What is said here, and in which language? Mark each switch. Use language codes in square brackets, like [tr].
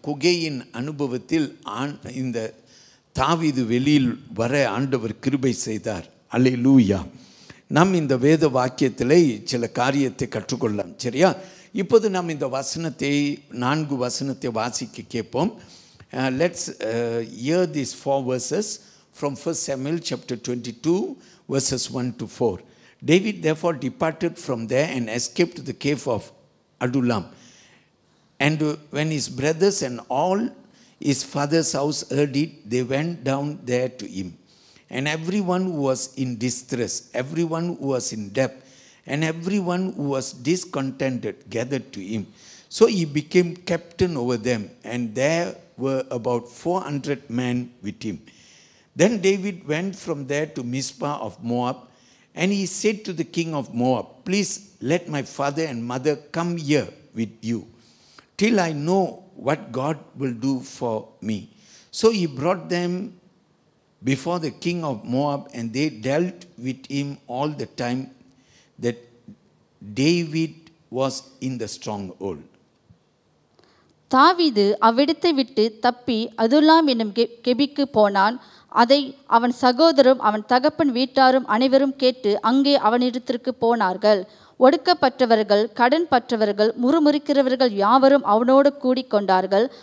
[ta] குகையின் அனுபவத்தில் இந்த தாவீது வெளியில் வர ஆண்டவர் கிருபை செய்தார். அல்லேலூயா. நாம் இந்த வேத வாக்கியத்தில் சில காரியத்தை கற்றுக்கொள்ளலாம். சரியா? இப்போது நாம் இந்த வசனத்தை 4 வசனத்தை வாசிக்க கேட்போம். [en] Let's hear these 4 verses from 1 Samuel chapter 22 verses 1 to 4. David therefore departed from there and escaped to the cave of Adullam. And when his brothers and all his father's house heard it, they went down there to him. And everyone who was in distress, everyone who was in debt, and everyone who was discontented gathered to him. So he became captain over them, and there were about 400 men with him. Then David went from there to Mizpah of Moab, and he said to the king of Moab, please let my father and mother come here with you, till I know what God will do for me. So he brought them before the king of Moab, and they dealt with him all the time that David was in the stronghold. [ta] தாவீது அவ்விடத்தை விட்டு தப்பி அதுல்லாம் என்னும் கெபிக்கு போனான். அதை அவன் சகோதரரும் அவன் தகப்பன் வீட்டாரும் அனைவரும் கேட்டு அங்கே அவனிடத்திற்கு போனார்கள். ஒடுக்கப்பட்டவர்கள், கடன் பற்றவர்கள், முறுமுறுக்கிறவர்கள் யாவரும் அவனோடு கூடிக்கொண்டார்கள்.